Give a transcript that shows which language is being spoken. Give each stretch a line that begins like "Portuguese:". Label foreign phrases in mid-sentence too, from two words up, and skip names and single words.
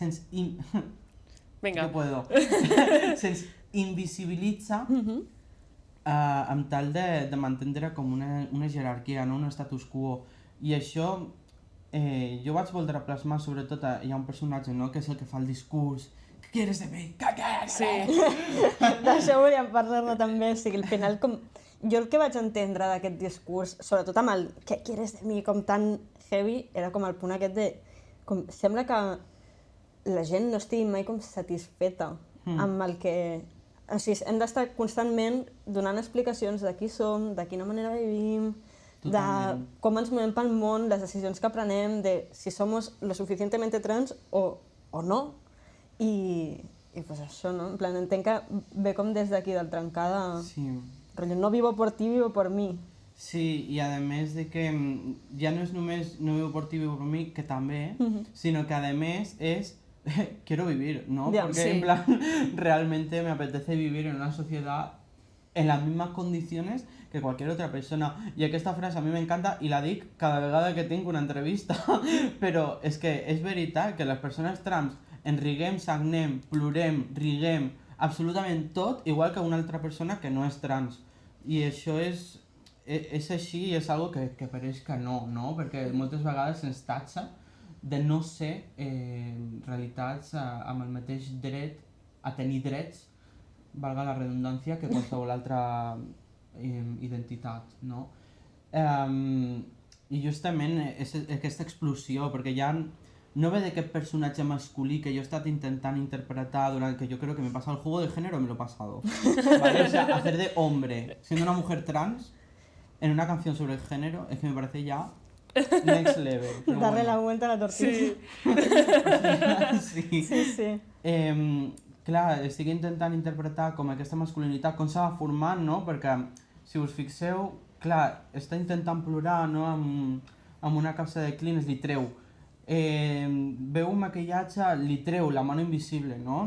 Catalan: Vinga.
Spanish: Que puedo.
Catalan: Se'ns invisibilitza amb tal de mantenir com una jerarquia, no? Un status quo. I això jo vaig voldre plasmar, sobretot, hi ha un personatge, no? Que és el que fa el discurs.
Spanish: ¿Qué quieres de mí? ¿Qué quieres? Sí.
Catalan: D'això volíem parlar-ne també, o sigui, al final com... Jo el que vaig entendre d'aquest discurs, sobretot amb el «què
Spanish: quieres de mi?»,
Catalan: com tan heavy, era com el punt aquest de... Com, sembla que la gent no estigui mai com satisfeta amb el que... O sigui, hem d'estar constantment donant explicacions de qui som, de quina manera vivim, Totalment. de com ens movem pel món, les decisions que prenem,
Spanish: de si somos lo suficientemente trans o no.
Catalan: I pues això, no? En plan, entenc que ve com des d'aquí, del trencar de... Sí.
Spanish: Rotllo, no vivo por ti, vivo por mí.
Catalan: Sí, i a més de que ja no és només
Spanish: no vivo por ti, vivo por mí,
Catalan: que també, sino que a més és
Spanish: quiero vivir,
Catalan: ¿no?
Spanish: Ya, Porque sí. en plan, realmente me apetece vivir en una sociedad en las mismas condiciones que cualquier otra persona.
Catalan: I aquesta frase a mi m'encanta i la dic cada vegada que tinc una entrevista, però és que és veritat que les persones trans ens riguem, sagnem, plorem, riguem, absolutament tot, igual que una altra persona que no és trans. I això és així i és algo que pareix que no, no? Perquè moltes vegades ens tatxa de no ser realitats amb el mateix dret a tenir drets, valga la redundància, que qualsevol altra identitat, no? I justament és aquesta explosió, perquè ja no ve d'aquest personatge masculí que jo he estat intentant interpretar durant que
Spanish: yo creo que me pasa el juego de género, me lo he pasado. ¿Vale? O sea, hacer de hombre, siendo una mujer trans, en una canción sobre el género, es que me parece ya
English: next level.
Spanish: Pero Darle la bueno. vuelta a la tortilla. Sí. Sí. Sí, sí.
Catalan: Clar, estic intentant interpretar com aquesta masculinitat, com s'ha formant, no? Perquè, si us fixeu, clar, està intentant plorar, no? Amb una capsa de Kleenex, li treu. Veu un maquillatge, li treu
Spanish: la mano invisible,
Catalan: no?